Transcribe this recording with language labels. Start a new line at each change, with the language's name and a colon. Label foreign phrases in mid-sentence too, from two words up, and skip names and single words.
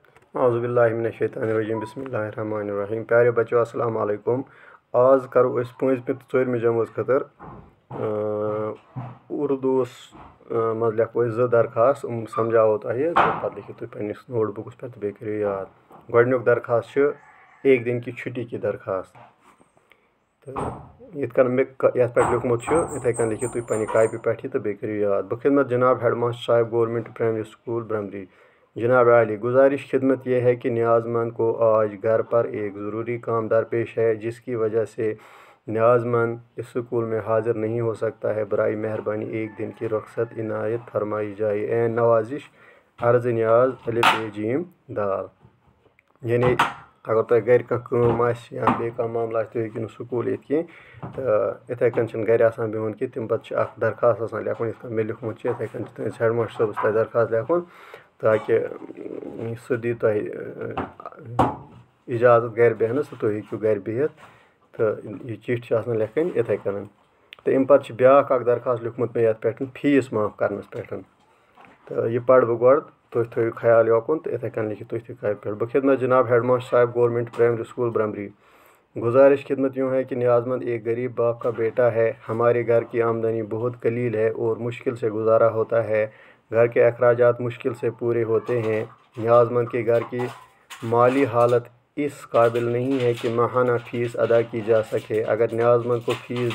Arabic: اعوذ باللہ من الشیطان الرجیم بسم اللہ الرحمن الرحیم
Urdu: پیارے بچو
Arabic: السلام علیکم
Kashmiri: آز کرو اس پانچمہ تو ژورمہ جمٲژ خٲطر اردوس مز لیکھو زٕ درخواست سمجھاوو تۄہہِ پتہٕ لیکھِو تُہۍ پننِس نوٹ بُکس پٮ۪ٹھ تہٕ بیٚیہِ کٔرِو یاد گۄڈنیُک درخواست چھُ
Urdu: ایک دن کی چھُٹی کی درخواست
Kashmiri: تہٕ یِتھ کٔنۍ مےٚ یتھ پٮ۪ٹھ لیوٗکھمُت چھُ یِتھَے کٔنۍ لیکھِو تُہۍ پننہِ کاپی پٮ۪ٹھ یہِ تہٕ بیٚیہِ کٔرِو یاد
Urdu: بخدمت جناب
English: head master
Kashmiri: صاحب
English: government primary school
Kashmiri: برمری
Urdu: جناب عالی گزارش خدمت یہ ہے کہ نیاز مند کو آج گھر پر ایک ضروری کام درپیش ہے جس کی وجہ سے نیاز مند اس اسکول میں حاضر نہیں ہو سکتا ہے برائے مہربانی ایک دن کی رخصت عنایت فرمائی جائے عین نوازش عرض نیاز
Kashmiri: الف ب ج دال یعنی اگر تۄہہِ گھرِ کانٛہہ کٲم آسہِ یا بیٚیہِ کانٛہہ معاملہٕ آسہِ تُہۍ ہیٚکِو نہٕ سکوٗل یِتھ کینٛہہ تہٕ یِتھَے کٔنۍ چھِنہٕ گھرِ آسان بِہُن کینٛہہ تَمہِ پَتہٕ چھِ اَکھ درخواست آسان لیکھُن یِتھ کٔنۍ مےٚ لیوٗکھمُت چھُ یِتھَے کٔنۍ چھِ تُہٕنٛدِس ہیڈ ماسٹر صٲبَس تۄہہِ درخواست لیکھُن تاکہِ سُہ دی تۄہہِ اِجازت گھرِ بیٚہنَس تہٕ تُہۍ ہیٚکِو گھرِ بِہِتھ تہٕ یہِ چِٹھۍ چھِ آسان لیکھٕنۍ یِتھَے کٔنۍ تہٕ اَمہِ پَتہٕ چھِ بیٛاکھ اَکھ درخواست لیوٗکھمُت مےٚ یَتھ پٮ۪ٹھ فیٖس معاف کَرنَس پٮ۪ٹھ تہٕ یہِ پَرٕ بہٕ گۄڈٕ تُہۍ تھٲیِو خیال یوکُن تہٕ یِتھَے کٔنۍ لیکھِو تُہۍ تہِ کاپی پٮ۪ٹھ
Urdu: بخدمت جناب
English: head master
Kashmiri: صاحب
English: government primary school
Kashmiri: برمری
Urdu: گزارش خدمت یوں ہے کہ نیاز مند ایک غریب باپ کا بیٹا ہے ہمارے گھر کی آمدنی بہت قلیل ہے اور مشکل سے گزارا ہوتا ہے گھر کے اخراجات مشکل سے پورے ہوتے ہیں نیاز مند کے گھر کی مالی حالت اس قابل نہیں ہے کہ ماہانہ فیس ادا کی جا سکے اگر نیاز مند کو فیس